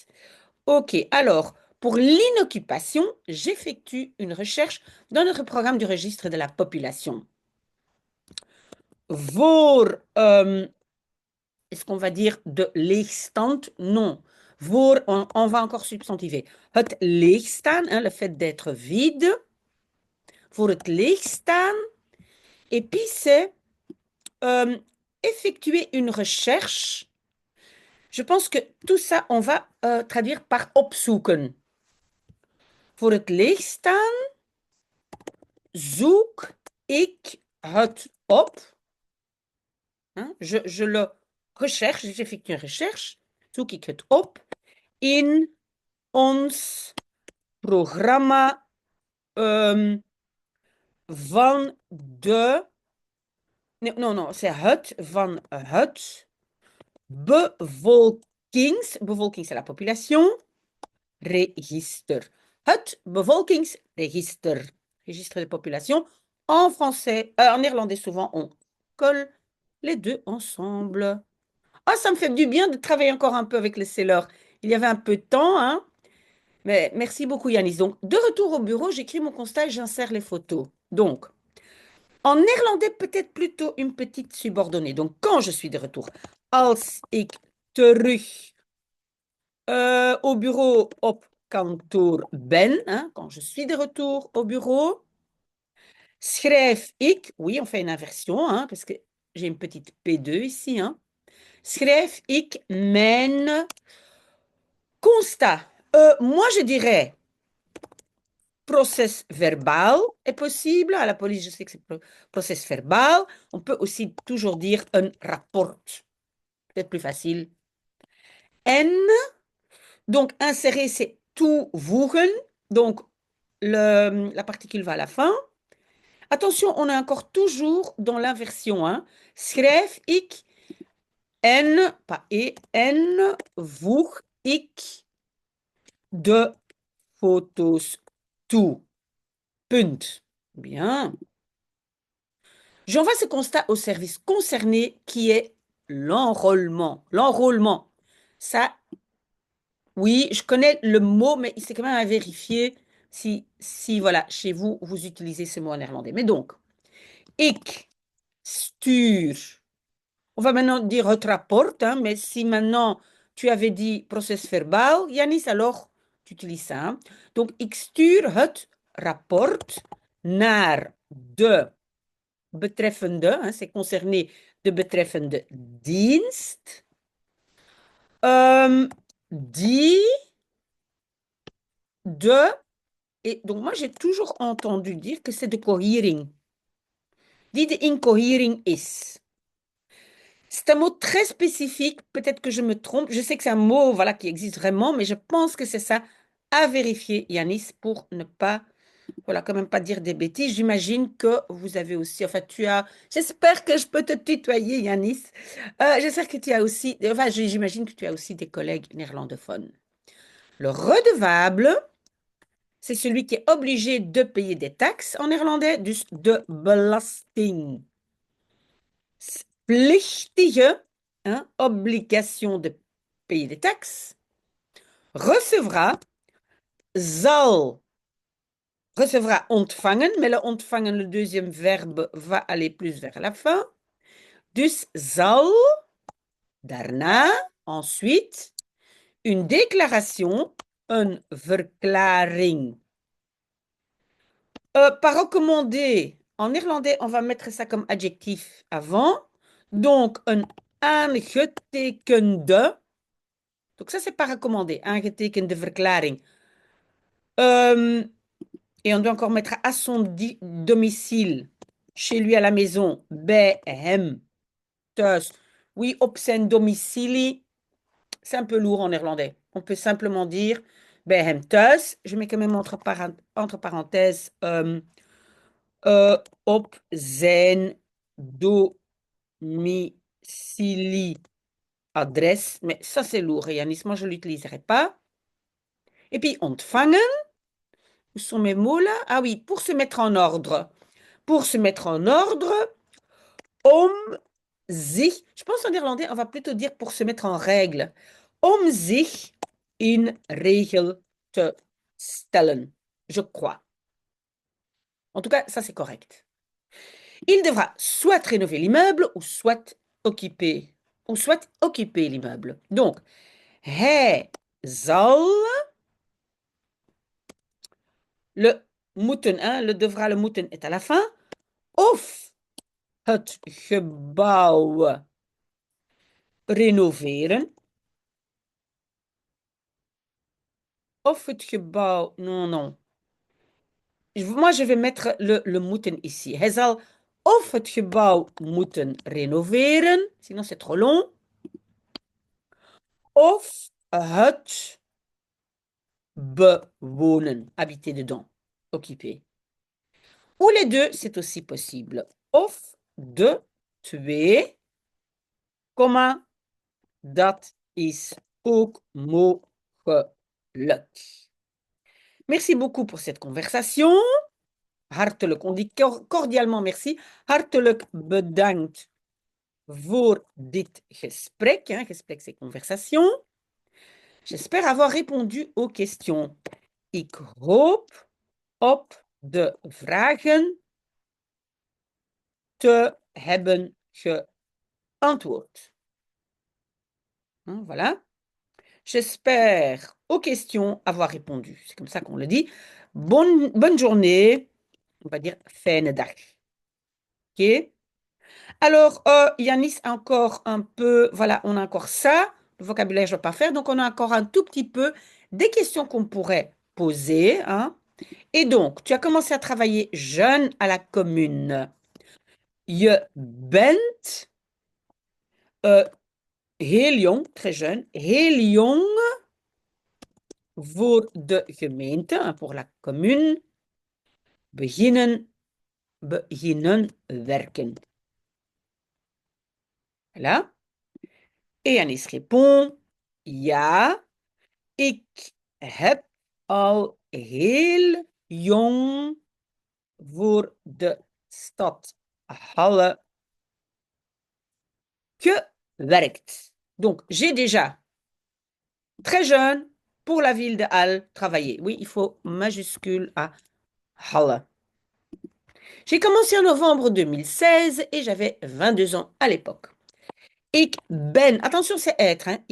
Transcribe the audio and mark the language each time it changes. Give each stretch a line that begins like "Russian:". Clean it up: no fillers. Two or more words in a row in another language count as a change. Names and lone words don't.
French: Ok, alors, pour l'inoccupation, j'effectue une recherche dans notre programme du registre de la population. Voor, est-ce qu'on va dire
Dutch: de leegstand?
French: Non. Voor, on va encore substantiver.
Dutch: Het leegstaan,
French: hein, le fait d'être vide.
Dutch: Voor het leegstaan.
French: Et puis c'est effectuer une recherche. Je pense que tout ça, on va traduire par opzoeken.
Dutch: Voor het leegstaan zoek ik het op.
French: Hein, je le recherche, j'effectue une recherche.
Dutch: Zoek ik het op in ons programma van de... Nee,
French: non, c'est
Dutch: het van het bevolking,
French: c'est la population,
Dutch: register. Het bevolkingsregister,
French: registre de population. En français, en néerlandais, souvent, on colle les deux ensemble. Ah, ça me fait du bien de travailler encore un peu avec les sellers. Il y avait un peu de temps, hein? Mais merci beaucoup, Yanis. Donc, de retour au bureau, j'écris mon constat et j'insère les photos. Donc, en néerlandais, peut-être plutôt une petite subordonnée. Donc, quand je suis de retour,
Dutch: als ik terug
French: au bureau
Dutch: op kantoor ben,
French: hein, quand je suis de retour au bureau,
Dutch: schrijf ik,
French: oui, on fait une inversion, hein, parce que j'ai une petite P2 ici, hein.
Dutch: Schrijf ik mijn constat.
French: Moi, je dirais process verbal est possible. À la police, je sais que c'est process verbal. On peut aussi toujours dire un rapport. Peut-être plus facile. En, donc insérer, c'est toevoegen. Donc la particule va à la fin. Attention, on est encore toujours dans l'inversion. Hein.
Dutch: Schrijf ik en,
French: pas et,
Dutch: en voeg ik de foto's toe. Punt.
French: Bien. J'envoie ce constat au service concerné qui est l'enrôlement. L'enrôlement. Ça, oui, je connais le mot, mais c'est quand même à vérifier si, voilà, chez vous, vous utilisez ce mot en néerlandais. Mais donc,
Dutch: ik stuur.
French: On va maintenant dire
Dutch: het rapport,
French: hein, mais si maintenant tu avais dit process verbal, Yanis, alors tu utilises ça. Hein. Donc,
Dutch: ik stuur het rapport naar de betreffende,
French: hein, c'est concerné
Dutch: de betreffende dienst, die de,
French: et donc moi j'ai toujours entendu dire que c'est
Dutch: de cohering, die de incohering is.
French: C'est un mot très spécifique, peut-être que je me trompe, je sais que c'est un mot voilà, qui existe vraiment, mais je pense que c'est ça à vérifier, Yanis, pour ne pas voilà, quand même pas dire des bêtises. J'imagine que vous avez aussi, enfin, tu as, j'espère que je peux te tutoyer, Yanis. J'espère que tu as aussi, enfin, j'imagine que tu as aussi des collègues néerlandophones. Le redevable, c'est celui qui est obligé de payer des taxes en néerlandais,
Dutch: dus de belasting. Plichtige,
French: hein, obligation de payer des taxes. Recevra,
Dutch: zal recevra ontvangen,
French: mais le ontvangen, le deuxième verbe va aller plus vers la fin.
Dutch: Dus zal, daarna,
French: ensuite, une déclaration,
Dutch: een verklaring.
French: Par recommandé, en néerlandais, on va mettre ça comme adjectif avant.
Dutch: Donc, een aangetekende.
French: Donc, ça, c'est pas recommandé.
Dutch: Aangetekende verklaring.
French: Et on doit encore mettre à son domicile, chez lui à la maison,
Dutch: bij hem, thuis. Oui, op zijn domicilie,
French: c'est un peu lourd en néerlandais. On peut simplement dire
Dutch: bij hem thuis.
French: Je mets quand même entre parenthèses
Dutch: op zijn domicilie adresse.
French: Mais ça, c'est lourd, Yanis. Moi, je ne l'utiliserai pas. Et puis, ontvangen. Où sont mes mots là? Ah oui, pour se mettre en ordre. Pour se mettre en ordre,
Dutch: om zich,
French: je pense en néerlandais, on va plutôt dire pour se mettre en règle.
Dutch: Om zich in regel te stellen,
French: je crois. En tout cas, ça c'est correct. Il devra soit rénover l'immeuble ou soit occuper l'immeuble. Donc,
Dutch: hij zal le moeten,
French: hein, le devra, le moeten est à la fin,
Dutch: of het gebouw renoveren, of het gebouw,
French: non, non. Moi, je vais mettre le moeten ici.
Dutch: Hij zal of het gebouw moeten renoveren,
French: sinon c'est trop long,
Dutch: of het bewonen,
French: habiter dedans, occuper. Ou les deux, c'est aussi possible.
Dutch: Of de, twee, comma, dat is ook mogelijk.
French: Merci beaucoup pour cette conversation. Hartelijk, on dit cordialement merci.
Dutch: Hartelijk bedankt voor dit gesprek.
French: Hein, gesprek, c'est conversation. J'espère avoir répondu aux questions.
Dutch: Ik hoop op de vragen te hebben geantwoord.
French: Hein, voilà. J'espère aux questions avoir répondu. C'est comme ça qu'on le dit. Bonne journée. On va dire
Dutch: fijne dag.
French: OK? Alors, Yanis, encore un peu, voilà, on a encore ça. Le vocabulaire, je ne vais pas faire. Donc, on a encore un tout petit peu des questions qu'on pourrait poser. Hein. Et donc, tu as commencé à travailler jeune à la commune.
Dutch: Je bent heel jong,
French: très jeune,
Dutch: heel jong voor de gemeente,
French: hein, pour la commune,
Dutch: beginnen werken.
French: Voilà. Et Anis répond,
Dutch: ja, ik heb al heel jong voor de stad Halle gewerkt.
French: Donc, j'ai déjà, très jeune, pour la ville de Halle, travaillé. Oui, il faut majuscule à Halle. J'ai commencé en novembre 2016 et j'avais 22 ans à l'époque.
Dutch: Ik ben,
French: attention, c'est être, hein.